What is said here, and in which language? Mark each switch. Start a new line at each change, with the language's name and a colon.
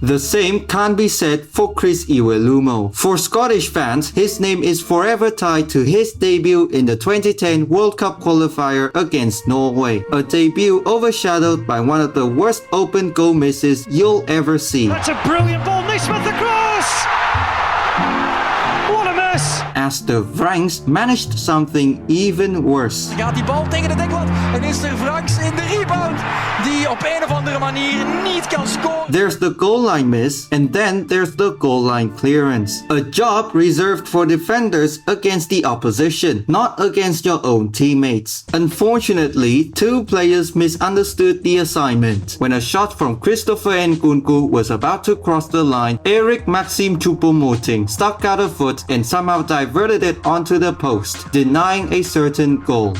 English: The same can't be said for Chris Iwelumo. For Scottish fans, his name is forever tied to his debut in the 2010 World Cup qualifier against Norway. A debut overshadowed by one of the worst open goal misses you'll ever see. That's a brilliant ball, Naismith across! What a miss! As the Franks managed something even worse.
Dutch: Gaat die bal tegen de deklat en is er Franks in de rebound die op een of andere manier niet kan scoren.
English: There's the goal line miss, and then there's the goal line clearance. A job reserved for defenders against the opposition, not against your own teammates. Unfortunately, 2 players misunderstood the assignment. When a shot from Christopher Nkunku was about to cross the line, Eric Maxim Choupo-Moting stuck out a foot and somehow diverted it onto the post, denying a certain goal.